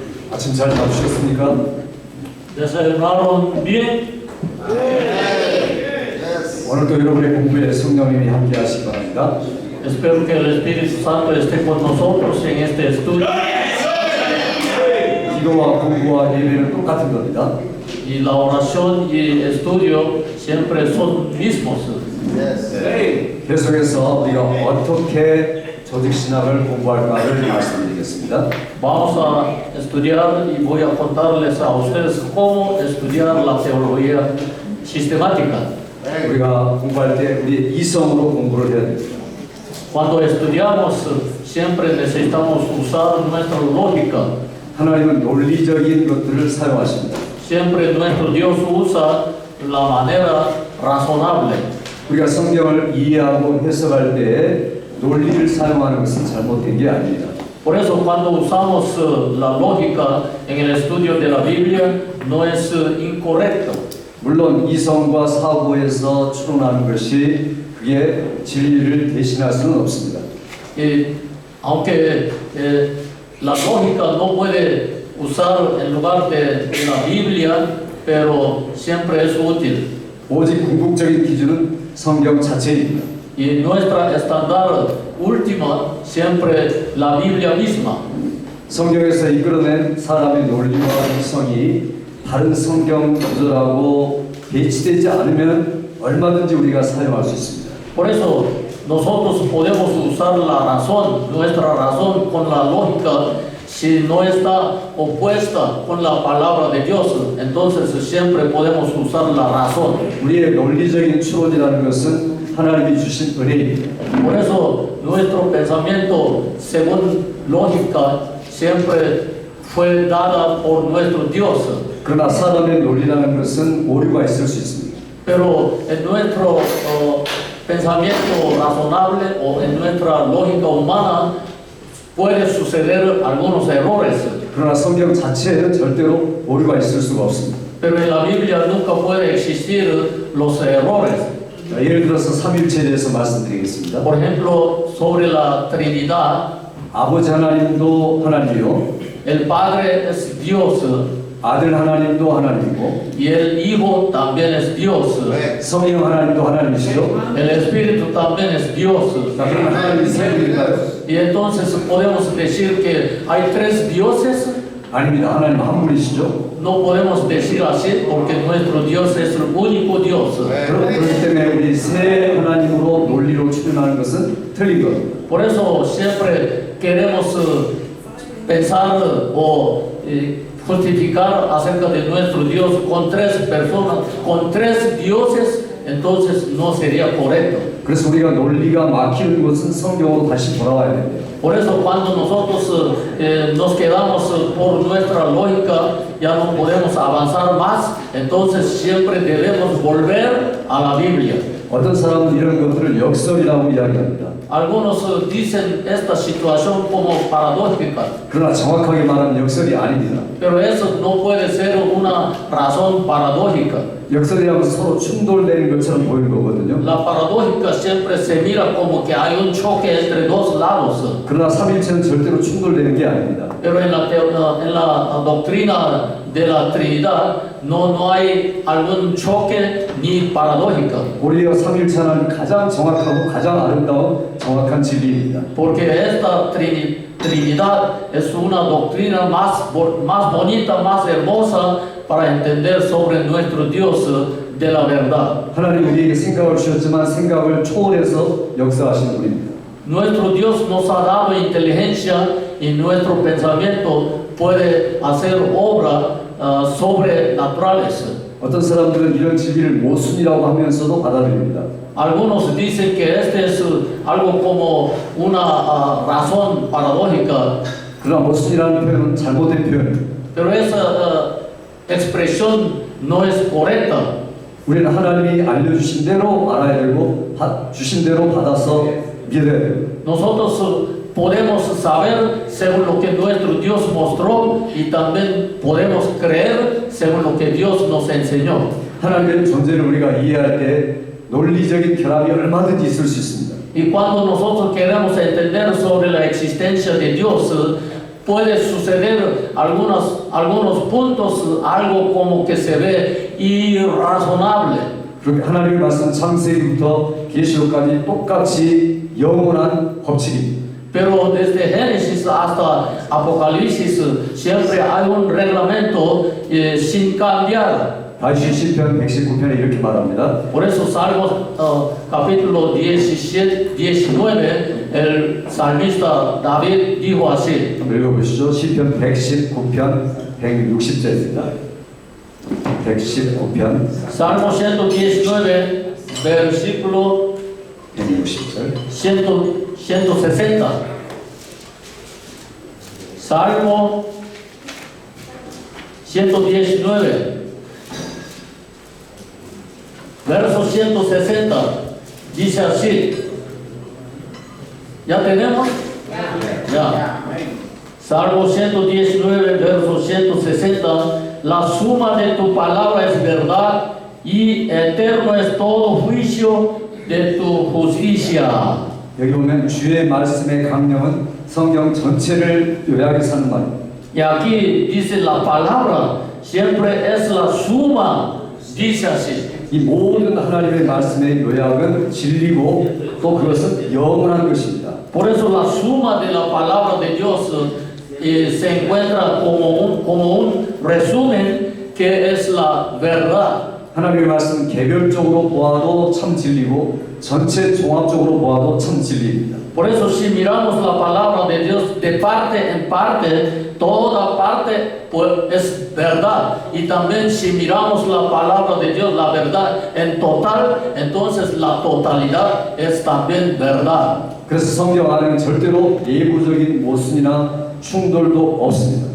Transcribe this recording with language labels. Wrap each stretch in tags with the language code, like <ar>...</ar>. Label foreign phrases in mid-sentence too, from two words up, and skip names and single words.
<ko>아침 잘 잡수셨습니까?</ko> <es>¿Desayunaron bien?</es> <ko>오늘도 여러분의 공부에 성령님이 함께 하시기 바랍니다.</ko> <es>Espero que el Espíritu Santo esté con nosotros en este estudio.</es> <ko>기도와 공부와 예배는 똑같은 겁니다.</ko> <es>Y la oración y estudio siempre son mismos.</es> <ko>계속해서 우리가 어떻게 조직신학을 공부할까를 말씀드리겠습니다.</ko> <es>Vamos a estudiar y voy a contarles a ustedes cómo estudiar la teología sistemática.</es> <ko>우리가 공부할 때 우리 이성으로 공부를 해야 됩니다.</ko> <es>Cuando estudiamos siempre necesitamos usar nuestra lógica.</es> <ko>하나님은 논리적인 것들을 사용하십니다.</ko> <es>Siempre nuestro Dios usa la manera razonable.</es> <ko>우리가 성경을 이해하고 해석할 때 논리를 사용하는 것은 잘못된 게 아닙니다.</ko> <es>Por eso cuando usamos la lógica en el estudio de la Biblia no es incorrecto.</es> <ko>물론 이성과 사고에서 추론하는 것이 그게 진리를 대신할 수는 없습니다.</ko> <es>Aunque la lógica no puede usar en lugar de la Biblia, pero siempre es útil.</es> <ko>오직 궁극적인 기준은 성경 자체입니다.</ko> <es>Y nuestra estándar última siempre la Biblia misma.</es> <ko>성경에서 이끌어낸 사람의 논리와 이성이 다른 성경 구절하고 배치되지 않으면 얼마든지 우리가 사용할 수 있습니다.</ko> <es>Por eso nosotros podemos usar la razón, nuestra razón con la lógica, si no está opuesta con la palabra de Dios, entonces siempre podemos usar la razón.</es> <ko>우리의 논리적인 추론이라는 것은 하나님이 주신 은혜입니다.</ko> <es>Por eso nuestro pensamiento según lógica siempre fue dada por nuestro Dios.</es> <ko>그러나 사람의 논리라는 것은 오류가 있을 수 있습니다.</ko> <es>Pero en nuestro pensamiento razonable o en nuestra lógica humana puede suceder algunos errores.</es> <ko>그러나 성경 자체에는 절대로 오류가 있을 수가 없습니다.</ko> <es>Pero en la Biblia nunca puede existir los errores.</es> <ko>예를 들어서 삼일체에 대해서 말씀드리겠습니다.</ko> <es>Por ejemplo, sobre la Trinidad,</es> <ko>아버지 하나님도 하나님이요,</ko> <es>el Padre es Dios</es> <ko>아들 하나님도 하나님이고,</ko> <es>y el Hijo también es Dios.</es> <ko>성령 하나님도 하나님이시요.</ko> <es>El Espíritu también es Dios.</es> <ko>자, 그럼 하나님이 세 분인가요?</ko> <es>Y entonces podemos decir que hay tres dioses.</es> <ko>아닙니다. 하나님 한 분이시죠.</ko> <es>No podemos decir así porque nuestro Dios es el único Dios.</es> <ko>그렇기 때문에 우리 세 하나님으로 논리로 추론하는 것은 틀린 겁니다.</ko> <es>Por eso siempre queremos pensar o justificar acerca de nuestro Dios con tres personas, con tres dioses, entonces no sería correcto.</es> <ko>그래서 우리가 논리가 막히는 것은 성경으로 다시 돌아와야 됩니다.</ko> <es>Por eso cuando nosotros nos quedamos por nuestra lógica, ya no podemos avanzar más, entonces siempre debemos volver a la Biblia.</es> <ko>어떤 사람은 이런 것들을 역설이라고 이야기합니다.</ko> <es>Algunos dicen esta situación como paradójica,</es> <ko>그러나 정확하게 말하면 역설이 아닙니다.</ko> <es>pero eso no puede ser una razón paradójica.</es> <ko>역설이라면 서로 충돌되는 것처럼 보이는 거거든요.</ko> <es>La paradójica siempre se mira como que hay un choque entre dos lados,</es> <ko>그러나 삼일체는 절대로 충돌되는 게 아닙니다.</ko> <es>pero en la doctrina de la Trinidad no hay algún choque ni paradójica.</es> <ko>오히려 삼일체는 가장 정확하고 가장 아름다운 정확한 진리입니다.</ko> <es>Porque esta Trinidad es una doctrina más bonita, más hermosa para entender sobre nuestro Dios de la verdad.</es> <ko>하나님 우리에게 생각을 주셨지만 생각을 초월해서 역사하시는 분입니다.</ko> <es>Nuestro Dios nos ha dado inteligencia y nuestro pensamiento puede hacer obras sobrenaturales.</es> <ko>어떤 사람들은 이런 진리를 모순이라고 하면서도 받아들입니다.</ko> <es>Algunos dicen que este es algo como una razón paradójica,</es> <ko>그러나 모순이라는 표현은 잘못된 표현입니다.</ko> <es>pero esa expresión no es correcta.</es> <ko>우리는 하나님이 알려주신 대로 알아야 되고 주신 대로 받아서 믿어야 돼요.</ko> <es>Nosotros podemos saber según lo que nuestro Dios mostró y también podemos creer según lo que Dios nos enseñó.</es> <ko>하나님의 존재를 우리가 이해할 때 논리적인 결합이 얼마든지 있을 수 있습니다.</ko> <es>Y cuando nosotros queremos entender sobre la existencia de Dios, puede suceder algunos puntos, algo como que se ve irrazonable.</es> <ko>그렇게 하나님의 말씀 창세기부터 계시록까지 똑같이 영원한 법칙입니다.</ko> <es>Pero desde Génesis hasta Apocalipsis siempre hay un reglamento sin cambiar.</es> <ko>다윗이 시편 119편에 이렇게 말합니다.</ko> <es>Por eso Salmos capítulo 19, el salmista David dijo así.</es> <ko>한번 읽어보시죠. 시편 119편 160절입니다. 119편</ko> <es>Salmo 119, versículo</es> <ko>160절.</ko> <es>160. Salmo 119, verso 160. Dice así. ¿Ya tenemos? Ya. Salmo 119, verso 160. La suma de tu palabra es verdad y eterno es todo juicio de tu justicia.</es> <ko>여기 보면 주의 말씀의 강령은 성경 전체를 요약해서 하는 말입니다.</ko> <es>Y aquí dice la palabra siempre es la suma, dice así.</es> <ko>이 모든 하나님의 말씀의 요약은 진리고 또 그것은 영원한 것입니다.</ko> <es>Por eso la suma de la palabra de Dios se encuentra como un resumen que es la verdad.</es> <ko>하나님의 말씀은 개별적으로 보아도 참 진리고 전체 종합적으로 보아도 참 진리입니다.</ko> <es>Por eso si miramos la palabra de Dios de parte en parte, toda parte pues, es verdad. Y también si miramos la palabra de Dios, la verdad en total, entonces la totalidad es también verdad.</es> <ko>그래서 성경 안에는 절대로 내부적인 모순이나 충돌도 없습니다.</ko>